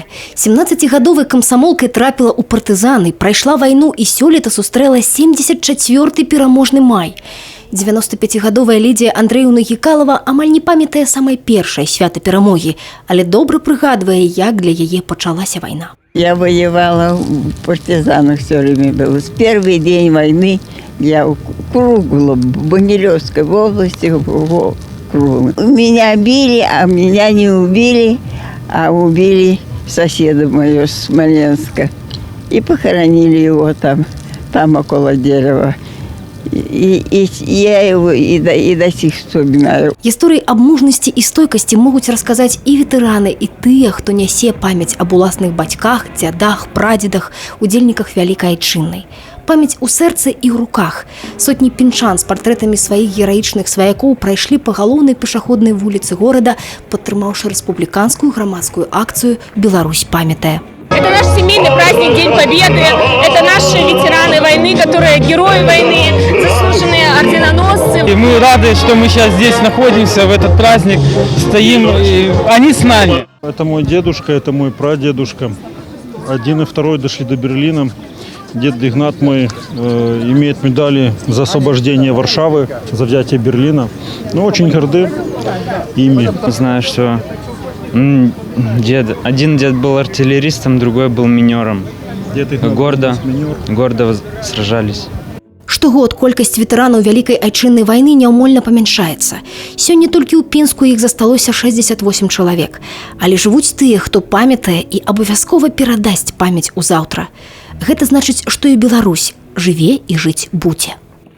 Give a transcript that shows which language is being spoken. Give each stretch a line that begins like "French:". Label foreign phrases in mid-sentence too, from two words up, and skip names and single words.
Belarusian: 17-гадовай камсамолкай трапіла ў партызаны, прайшла вайну і сёлета сустрэла 74-й пераможны май. 95-гадовая Лідія Андрэевна Гікалава амаль не памятае самай першай свята перамогі, але добра прыгадвае, як для яе пачалася вайна.
Russian: Я воевала в партизанах все время было. С первый день войны я кругло в Банилевской области кругом. Меня били, а меня не убили, а убили соседа моего с Смоленска. И похоронили его там около дерева. И я его и до сих вспоминаю.
Belarusian: Гісторыі аб мужнасці і стойкасці могуць расказаць і ветэраны, і тыя, хто нясе памяць аб уласных бацьках, дзядах, прадзедах, удзельніках Вялікай Айчыннай. Памяць у сэрцы і ў руках. Сотні пінчан з партрэтамі сваіх гераічных сваякоў прайшлі па галоўнай пешаходнай вуліцы горада, падтрымаўшы рэспубліканскую грамадскую акцыю «Беларусь памятае».
Russian: Это наш семейный праздник, День Победы. Это наши ветераны войны, которые герои войны, заслуженные орденоносцы. И мы рады, что мы сейчас здесь находимся, в этот праздник, стоим, и они с нами. Это мой дедушка, это мой прадедушка. Один и второй дошли до Берлина. Дед Игнат мой имеет медали за освобождение Варшавы, за взятие Берлина. Но очень горды ими. Знаю, что один дед был артиллеристом, другой был минером. Гордо сражались.
Belarusian: Штогод колькасць ветэранаў Вялікай Айчыннай вайны няўмольна памяншаецца. Сёння толькі ў Пінску іх засталося 68 чалавек. Але жывуць тыя, хто памятае і абавязкова перадасць памяць у заўтра. Гэта значыць, што і Беларусь жыве і жыць будзе.